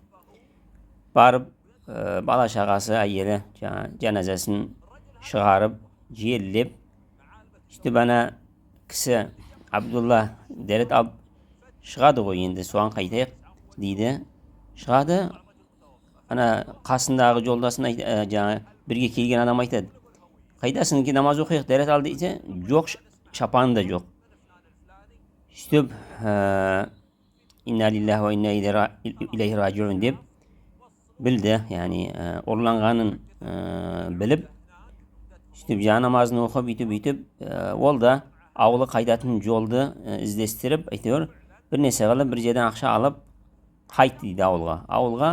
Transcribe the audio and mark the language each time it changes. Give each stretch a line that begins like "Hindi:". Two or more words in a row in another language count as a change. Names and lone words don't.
Kazakh: Барып, бала шағасы, әйелі жаназасын шығарып, жерлеп, сөйтіп ана кісі Абдулла дәрет алып шығады ғой, енді соған қайтайық дейді. Шығады, ана қасындағы жолдасын жаңа бірге келген адам айтады, қайдасың, намаз оқиық, дәрет ал дейді. Жоқ, шапаны да жоқ. Сөйтіп
Arabic: إنا لله وإنا إليه راجعون
Kazakh: деп білді, яғни ұрланғанын біліп, сөйтіп жаңа намазын оқып, үйтіп, ол да ауылы қайтатын жолды іздестіріп, әйтеуір бір нәрсе қылып, бір жерден ақша алып қайтты дейді ауылға.